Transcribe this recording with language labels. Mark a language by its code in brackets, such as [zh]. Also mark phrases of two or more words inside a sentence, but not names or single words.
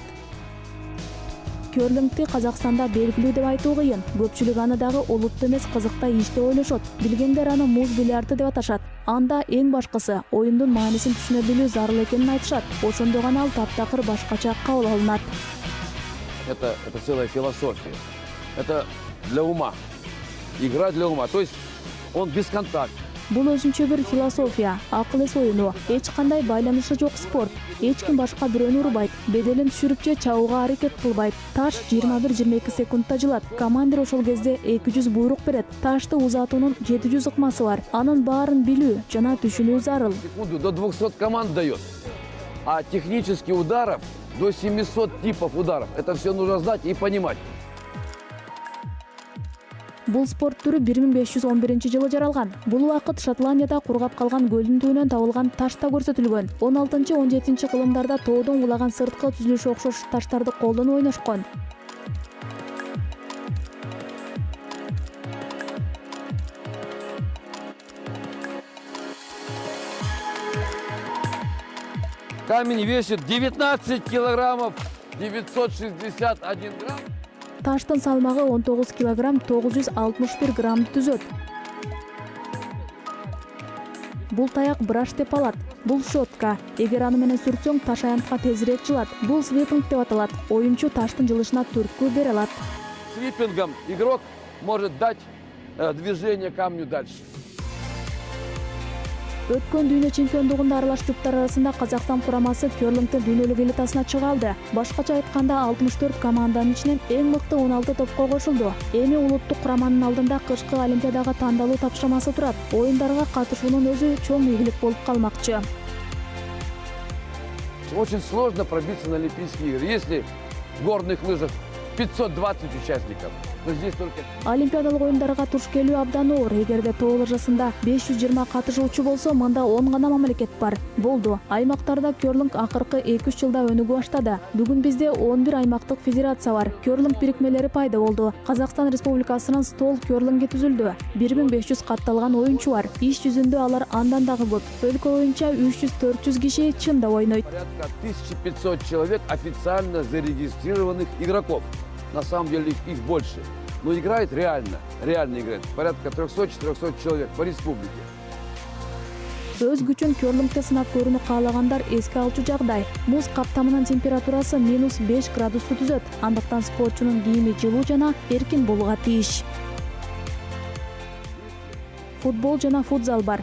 [ky] Кёрлингди Казакстанда белгилүү деп айтуу кыйын. Көпчүлүк аны дагы олуттуу эмес кызыктай иш деп ойлошот. Билгендер аны муз бильярды деп аташат. Анда эң башкысы оюндун маанисин түшүнө билүү зарыл экенин айтышат. Ошондо гана ал таптакыр башкача кабыл алынат. [ru] Это целая философия. Это для ума. Игра для ума. То есть он бесконтактный. [ky] Бул өзүнчө бир философия, акыл эс оюну, эч кандай байланышы жок спорт. Эч ким башка бирөөнү урбайт, беделин түшүрүп же чабууга аракет кылбайт. Таш 21-22 секундта жылат. Командир ошол кезде 200 буйрук берет. Ташты узатуунун 700 ыкмасы бар. Анын баарын билүү жана түшүнүү зарыл. [ru] Секунду до 200 команд дает. А технических ударов до 700 типов ударов. Это все нужно знать и понимать. [ky] Бул спорт түрү 1511-жылы жаралган. Бул убакыт Шотландияда кургап калган көлдүн түбүнөн табылган ташта көрсөтүлгөн. 16-17 кылымдарда тоодон кулаган сырткы түзүлүшү окшош таштарды колдонуп ойношкон. [ru] Камень весит 19 килограммов 961 грамм. [ky] Таштын салмагы 19 килограмм 961 граммды түзөт. Бул таяк браш деп алат. Бул щетка. Эгер аны менен сүртсөң, таш аянтка тезирээк жылат. Бул свипинг деп аталат. Оюнчу таштын жылышына түрткү бере алат. [ru] Свипингом игрок может дать движение камню дальше. [ky] Өткөн дүйнө чемпиондугунда аралаш жуптар арасында Казакстан курамасы кёрлингдин дүйнөлүк элитасына чыга алды. Башкача айтканда 64 команданын ичинен эң мыкты 16 топко кошулду. Эми улуттук кураманын алдында кышкы Олимпиадага тандалуу тапшырмасы турат. Оюндарга катышуунун өзү чоң ийгилик болуп калмакчы. [ru] Очень сложно пробиться на Олимпийские игры. Если в горных лыжах 520 участников, то здесь только... [ky] Олимпиадалык оюндарга туш келүү абдан оор. Эгерде тоо лыжасында 520 катышуучу болсо, мында 10 гана мамлекет бар. Болду. Аймактарда кёрлинг акыркы 2-3 жылда өнүгүп баштады. Бүгүн бизде 11 аймактык федерация бар. Кёрлинг бирикмелери пайда болду. Казакстан Республикасынын стол кёрлинги түзүлдү. 1500 катталган оюнчу бар. Иш жүзүндө алар андан дагы көп. Өлкө боюнча 300-400 киши чында ойнойт. [ru] Порядка 1500 человек официально зарегистрированных игроков. На самом деле их больше. Но играет реально играет. Порядка 300-400 человек по республике. [ky] Өз күчүн кёрлингде сынап көрүүнү каалагандар эске алчу жагдай. Муз каптамынын температурасы -5 градусту түзөт. Андыктан спортчунун кийими жылуу жана эркин болууга тийиш. Футбол жана футзал бар.